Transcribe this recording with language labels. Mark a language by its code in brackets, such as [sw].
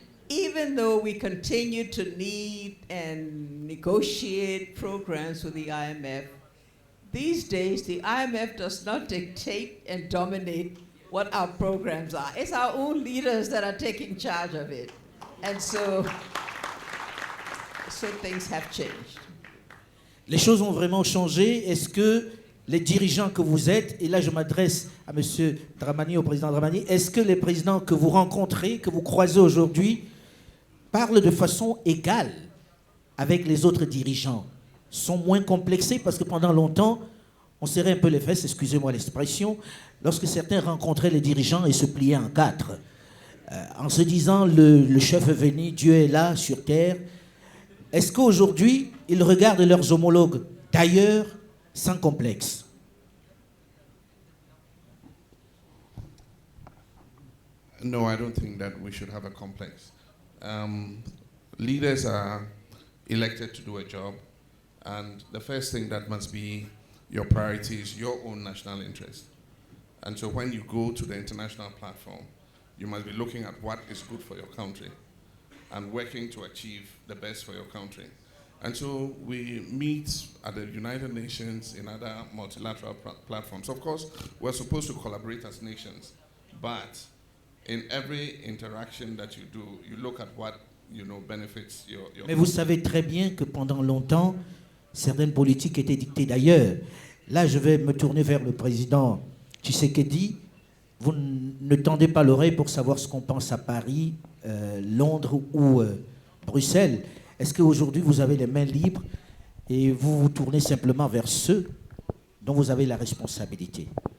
[en] Even though we continue to need and negotiate programs with the IMF, these days the IMF does not dictate and dominate what our programs are. It's our own leaders that are taking charge of it. And so things have changed. [fr] Les choses ont vraiment changé. Est-ce que les dirigeants que vous êtes, et là je m'adresse à M. Dramani, au président Dramani, est-ce que les présidents que vous rencontrez, que vous croisez aujourd'hui, parlent de façon égale avec les autres dirigeants, sont moins complexés? Parce que pendant longtemps, on serrait un peu les fesses, excusez-moi l'expression, lorsque certains rencontraient les dirigeants et se pliaient en quatre, en se disant le chef est venu, Dieu est là sur terre. Est-ce qu'aujourd'hui, ils regardent leurs homologues d'ailleurs sans complexe? [en] No, I don't think that we should have a complex. Leaders are elected to do a job, and the first thing that must be your priority is your own national interest. And so when you go to the international platform, you must be looking at what is good for your country and working to achieve the best for your country. And so we meet at the United Nations in other multilateral platforms. Of course, we're supposed to collaborate as nations, but in every interaction that you do, you look at what benefits your [fr] Mais vous savez très bien que pendant longtemps, certaines politiques étaient dictées d'ailleurs. Là, je vais me tourner vers le président Tshisekedi. Vous ne tendez pas l'oreille pour savoir ce qu'on pense à Paris, Londres ou Bruxelles. Est-ce qu'aujourd'hui, vous avez les mains libres et vous vous tournez simplement vers ceux dont vous avez la responsabilité?